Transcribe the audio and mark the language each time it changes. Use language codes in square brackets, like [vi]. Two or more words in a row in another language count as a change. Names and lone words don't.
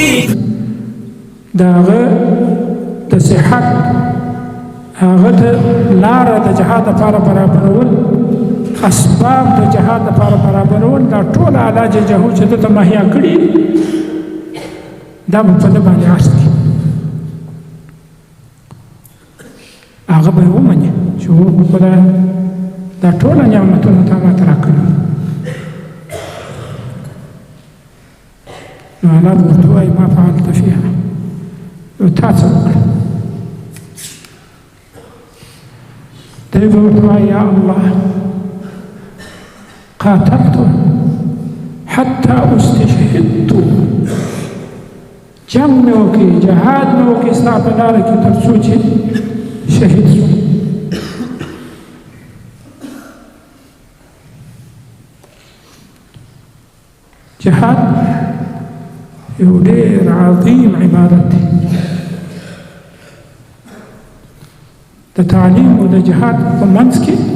[ps] داغه د صحت هغه د لاره د جهاد لپاره برابرول اسباب د جهاد لپاره برابرول دا ټول علاج جهو چې دته مهیا کړي دا په دې باندې اصلي هغه به ومني چې خدای دا ټول نعمتونه تا ماته راکړي نو الله ورته وایي [ar] ما فعلت فيها [ps] نو تا څه وکړه دی به ورته وایي [ar] یا الله قاتلت حتى استشهدت [ps] جنگ مې وکړي جهاد مې وکړي ستا په لاره کې تر څو چې شهید شوم جهاد یو ډېر عظیم عبادت دی د تعلیم او د جهاد په منځ کې